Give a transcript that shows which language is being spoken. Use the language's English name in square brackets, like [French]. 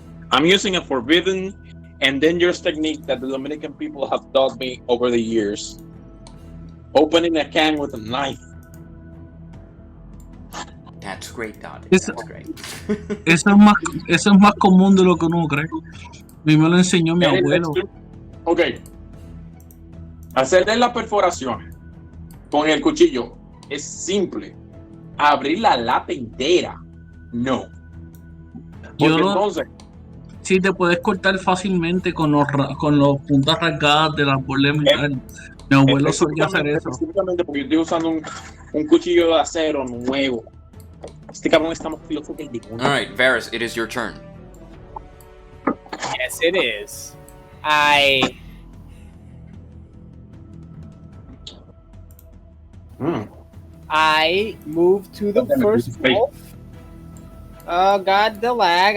[English] I'm using a forbidden and dangerous technique that the Dominican people have taught me over the years. Opening a can with a knife. That's great, Dot. [Spanish] Eso- [English] That's great. [Spanish] Eso es más común de lo que uno cree. A mí me lo enseñó mi abuelo. [English] Ok. [Spanish] Hacerle las perforaciones con el cuchillo es simple. Abrir la lata entera, no. Porque entonces, sí, te puedes cortar fácilmente con los puntas rasgadas de las bordes metal. Mi abuelo solía hacer eso. específicamente porque yo estoy usando un cuchillo de acero nuevo. Este cabrón está más filoso que el demonio. [English] Alright, Varys, it is your turn. Yes, it is. I move to the first wolf. Oh god, the lag.